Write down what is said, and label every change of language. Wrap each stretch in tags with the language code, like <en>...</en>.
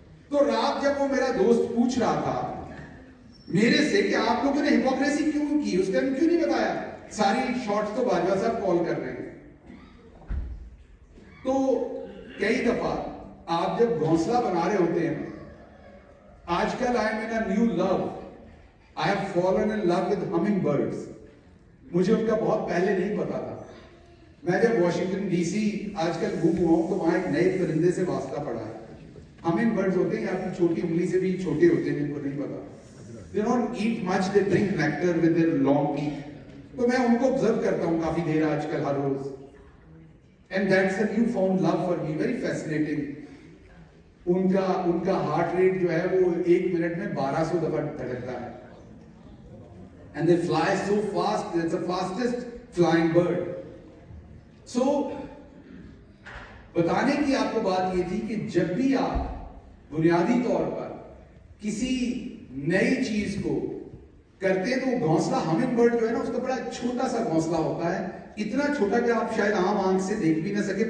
<ur>تو رات جب وہ میرا دوست پوچھ رہا تھا میرے سے کہ آپ لوگوں نے ہپوکریسی کیوں کی, اس ٹائم کیوں نہیں بتایا, ساری شارٹس تو باجوہ صاحب کال کر رہے ہیں. تو کئی دفعہ آپ جب گھونسلہ بنا رہے ہوتے ہیں, آج کل</ur> <en>I am in a new love. I have fallen in love with hummingbirds.</en> <ur>مجھے ان کا بہت پہلے نہیں پتا تھا. میں جب واشنگٹن ڈی سی آج کل گھوم ہوا ہوں تو وہاں ایک نئے پرندے سے واسطہ پڑا ہے. ہمنگ برڈز ہوتے ہیں, آپ کی چھوٹی انگلی سے بھی چھوٹے ہوتے ہیں, جن کو نہیں پتا.</ur> <en>They don't eat much, they drink nectar with their long beak.</en> <ur>تو میں ان کو observe کرتا ہوں کافی دیر آج کل ہر روز.</ur> <en>And that's a new found love for me, very fascinating.</en> <ur>ان کا ہارٹ ریٹ جو ہے وہ 1 منٹ میں 1200 دفعہ دھڑکتا ہے.</ur> <en>And they fly so fast, it's the fastest flying bird.</en> <ur>So بتانے کی آپ کو بات یہ تھی کہ جب بھی آپ بنیادی طور پر کسی نئی چیز کو کرتے ہیں تو وہ گھونسلہ ہمنگ برڈ جو ہے نا اس کا بڑا چھوٹا سا گھونسلہ ہوتا ہے, اتنا چھوٹا کہ آپ شاید عام آنکھ سے دیکھ بھی نہ سکے.</ur>